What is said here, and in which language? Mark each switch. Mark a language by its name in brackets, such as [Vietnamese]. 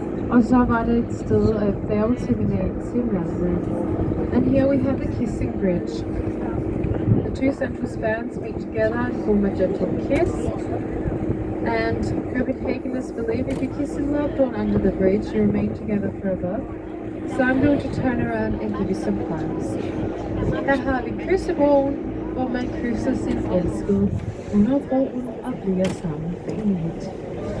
[Danish] Og så var det et sted af færgeterminal til Malmö. [English] And here we have the Kissing Bridge. The two central spans meet together and form a gentle kiss. And Copenhagenists believe if you kiss in loved one under the bridge, you remain together forever. So I'm going to turn around and give you some plans. [Danish] Her har vi kyssebroen, hvor man kysser sin elskede under broen og bliver sammen for evigt.